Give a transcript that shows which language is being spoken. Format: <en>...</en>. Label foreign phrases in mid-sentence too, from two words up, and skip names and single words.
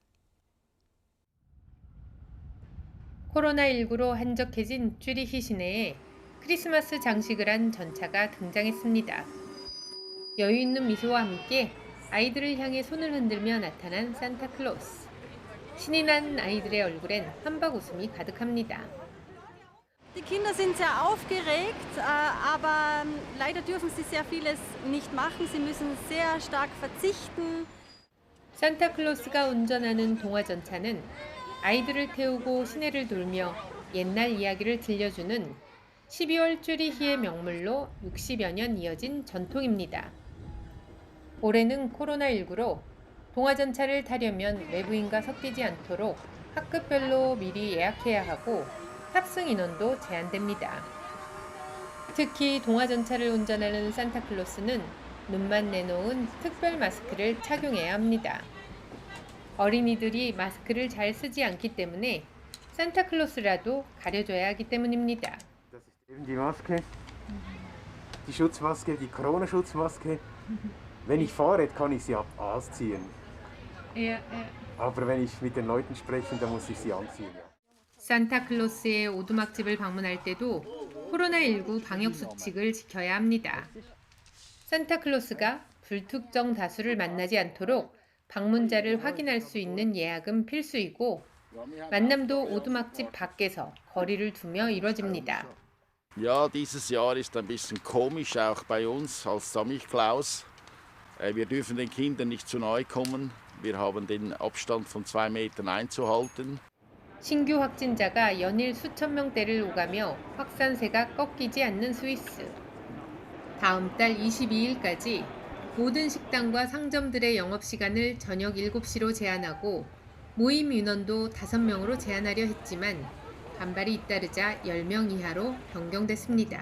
<ko>코로나19로 한적해진 쭈리히 시내에 크리스마스 장식을 한 전차가 등장했습니다. 여유 있는 미소와 함께 아이들을 향해 손을 흔들며 나타난 산타클로스. 신이 난 아이들의 얼굴엔 한박 웃음이 가득합니다.</ko> <de>Kinder sind sehr aufgeregt, aber leider dürfen sie sehr vieles nicht machen. Sie müssen sehr stark verzichten.</de> <ko>산타클로스가 운전하는 동화전차는 아이들을 태우고 시내를 돌며 옛날 이야기를 들려주는 12월 쭈리히의 명물로 60여 년 이어진 전통입니다. 올해는 코로나19로 동화전차를 타려면 외부인과 섞이지 않도록 학급별로 미리 예약해야 하고 탑승 인원도 제한됩니다. 특히 동화전차를 운전하는 산타클로스는 눈만 내놓은 특별 마스크를 착용해야 합니다. 어린이들이 마스크를 잘 쓰지 않기 때문에 산타클로스라도 가려줘야 하기 때문입니다.</ko> <de>Die Maske, die Schutzmaske, die Corona-Schutzmaske. Wenn ich fahre, kann ich sie ausziehen. Aber wenn ich mit den Leuten spreche, dann muss ich sie anziehen.</de> <ko>산타클로스의 오두막집을 방문할 때도 코로나19 방역 수칙을 지켜야 합니다. 산타클로스가 불특정 다수를 만나지 않도록 방문자를 확인할 수 있는 예약은 필수이고 만남도 오두막집 밖에서 거리를 두며 이루어집니다.</ko> <de>Ja, dieses Jahr ist ein bisschen komisch, auch bei uns als Samichlaus. Wir dürfen den Kindern nicht zu nahe kommen. Wir haben den Abstand von 2 Metern einzuhalten.</de> <ko>신규 확진자가 연일 수천 명대를 오가며 확산세가 꺾이지 않는 스위스. 다음 달 22일까지 모든 식당과 상점들의 영업시간을 저녁 7시로 제한하고 모임 인원도 5명으로 제한하려 했지만 반발이 잇따르자 10명 이하로 변경됐습니다.</ko>